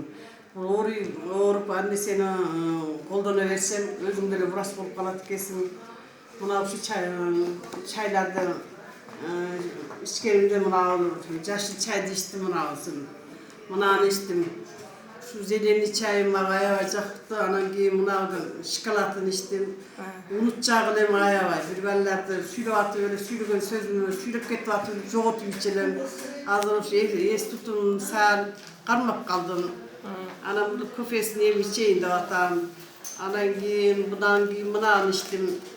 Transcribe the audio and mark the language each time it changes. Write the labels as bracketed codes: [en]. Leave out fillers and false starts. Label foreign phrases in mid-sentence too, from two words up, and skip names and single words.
[ky] Ооруп, андесени колдоно берсем, өзүң деле врач болуп калат экенсиң. Мына ушу чайларды ичкенимде мына жашыл чайды ичтим, мынаны ичтим. [tr] Şu zeytinli çayım [ky] aябай жакты, анан кийин мына шоколадын ичтим. Унутчак элем аябай. Бир балларды сүйлөп атып эле сүйлөгөн сөзүмдү сүйлөп кетип атып жоготуп ичелем. Азыр ушу эс тутум саал кармап калдым. Анан бул кофесин эми ичейин деп атам. Анан кийин мынаны ичтим.